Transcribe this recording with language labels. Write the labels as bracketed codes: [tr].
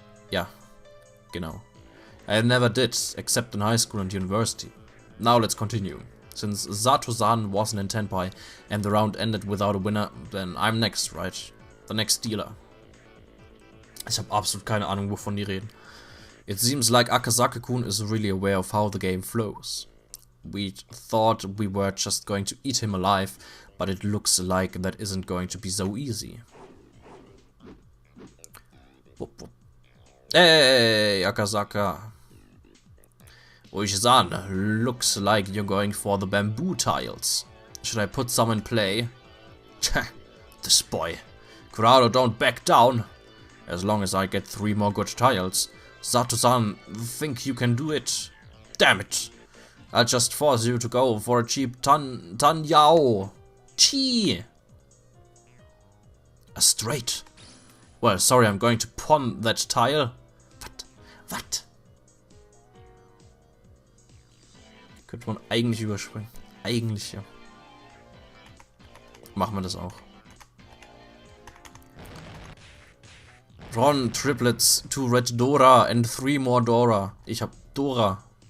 [de] Ja, genau. [en] I never did, except in high school and university. Now let's continue. Since Sato-san wasn't in 10 pi and the round ended without a winner, then I'm next, right? The next dealer. [de] Ich habe absolut keine Ahnung, wovon die reden. [en] It seems like Akazaka-kun is really aware of how the game flows. We thought we were just going to eat him alive, but it looks like that isn't going to be so easy. Hey, Akazaka. Uishi-san, looks like you're going for the bamboo tiles. Should I put some in play? This boy. Kurado, don't back down. As long as I get 3 more good tiles. Sato-san, think you can do it? Damn it. I'll just force you to go for a cheap tan yao. Chi. A straight. Well, sorry, I'm going to pawn that tile. What? [de] Könnte man eigentlich überspringen. Eigentlich, ja. Machen wir das auch. [en] Ron, triplets, 2 red Dora and 3 more Dora. [de] Ich hab Dora.